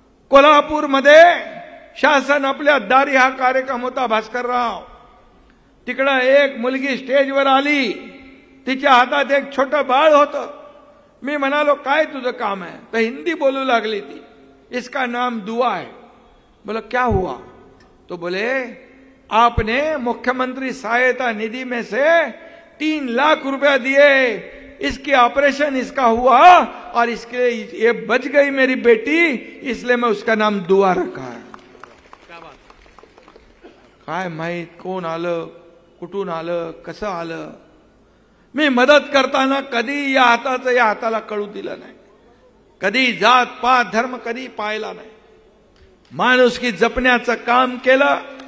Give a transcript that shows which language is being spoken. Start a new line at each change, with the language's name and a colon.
Marathi: कोल्हापूरमध्ये शासन आपल्या दारी हा कार्यक्रम होता. भास्करराव, तिकडं एक मुलगी स्टेजवर आली, तिच्या हातात एक छोटं बाळ होतं. मी म्हणालो काय तुझं काम है? तो हिंदी बोलू लागली ती.
Hindi: इसका नाम दुआ है. बोला क्या हुआ? तो बोले आपने मुख्यमंत्री सहायता निधि में से 3 लाख रुपया दिए, इसकी ऑपरेशन इसका हुआ और इसके ये बच गई मेरी बेटी, इसलिए मैं उसका नाम दुआ रखा है.
Marathi: काय माहित कोण आलं, कुठून आलं, कसं आलं. मी मदत करताना कधी या हाताचं या हाताला कळू दिलं नाही. कधी जात पात धर्म कधी पाहिला नाही. माणुसकी जपण्याचं काम केलं.